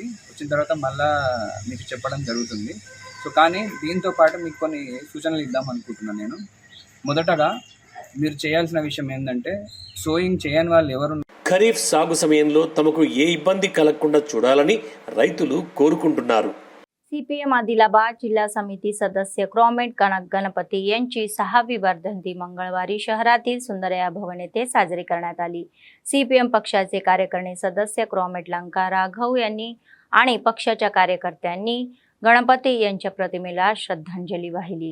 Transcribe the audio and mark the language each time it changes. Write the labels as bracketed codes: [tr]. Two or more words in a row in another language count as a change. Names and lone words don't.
[te] వచ్చిన తర్వాత మళ్ళీ మీకు చెప్పడం జరుగుతుంది. సో కానీ దీంతో పాటు మీకు కొన్ని సూచనలు ఇద్దాం అనుకుంటున్నాను నేను. మొదటగా మీరు చేయాల్సిన విషయం ఏంటంటే, సోయింగ్ చేయని వాళ్ళు ఎవరు ఖరీఫ్ సాగు సమయంలో తమకు ఏ ఇబ్బంది కలగకుండా చూడాలని రైతులు कोरुకుంటున్నారు. [mr] सीपीएम आदिलाबाद जिल्हा समिती सदस्य क्रॉमेट कनक गणपती यांची 6वी वर्धंती मंगळवारी शहरातील सुंदरया भवन येथे साजरी करण्यात आली. सीपीएम पक्षाचे कार्यकारिणी सदस्य क्रॉमेट लंका राघव यांनी आणि पक्षाच्या कार्यकर्त्यांनी गणपती यांच्या प्रतिमेला श्रद्धांजली वाहिली.